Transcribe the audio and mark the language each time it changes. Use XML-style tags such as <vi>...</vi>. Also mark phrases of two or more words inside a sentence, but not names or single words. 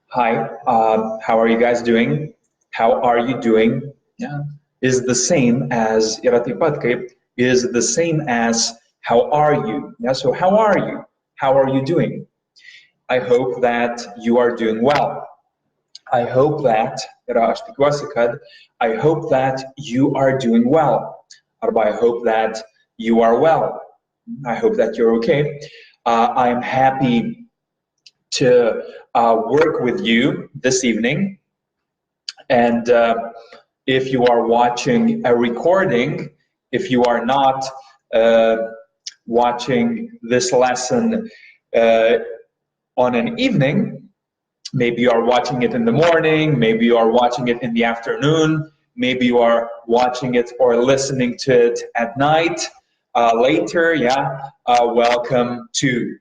<en>Hi, how are you guys doing? How are you doing? Yeah, is the same as</en> <lt>yra taip pat kaip</lt> <en>is the same as how are you? Yeah, so how are you? How are you doing? I hope that you are doing well. I hope that</en> <lt>yra aš tikiuosi, kad</lt> <en>I hope that you are doing well. Arba I hope that you are well. I hope that you're okay. I'm happy to work with you this evening. And if you are watching a recording, if you are not uh, watching this lesson uh, on an evening, maybe you are watching it in the morning, maybe you are watching it in the afternoon, maybe you are watching it or listening to it at night, later, yeah, welcome to.</en>